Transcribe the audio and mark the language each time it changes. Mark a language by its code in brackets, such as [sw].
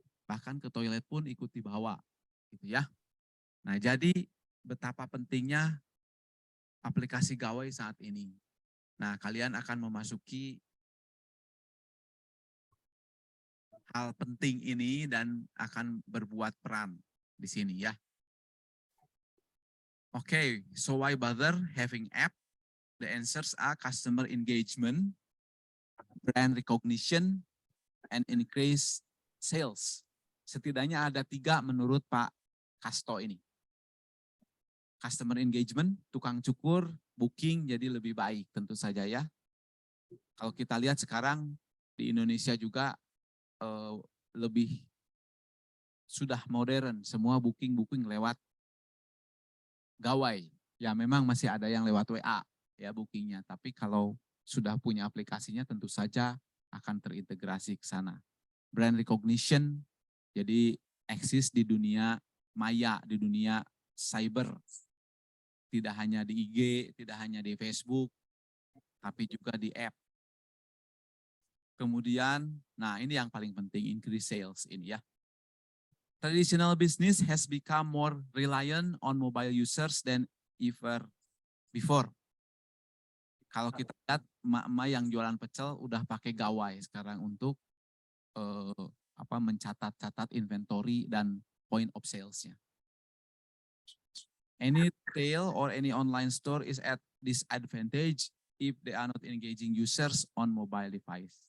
[id] Bahkan ke toilet pun ikut dibawa, gitu ya. Nah, jadi betapa pentingnya aplikasi gawai saat ini. Nah, kalian akan memasuki hal penting ini dan akan berbuat peran di sini ya. [en] Oke, so why bother having app? The answers are customer engagement, brand recognition, and increase sales. [id] Setidaknya ada 3 menurut Pak Kasto ini. Customer engagement, tukang cukur, booking jadi lebih baik tentu saja ya. Kalau kita lihat sekarang di Indonesia juga lebih sudah modern, semua booking lewat gawai. Ya memang masih ada yang lewat WA ya bookingnya, tapi kalau sudah punya aplikasinya tentu saja akan terintegrasi ke sana. Brand recognition, jadi eksis di dunia maya, di dunia cyber. Tidak hanya di IG, tidak hanya di Facebook, tapi juga di app. Kemudian, nah ini yang paling penting, increase sales ini ya. [en] traditional business has become more reliant on mobile users than ever before. [id] Kalau kita lihat emak-emak yang jualan pecel udah pakai gawai sekarang untuk mencatat-catat inventory dan point of sales-nya. [en] Any retail or any online store is at disadvantage if they are not engaging users on mobile device.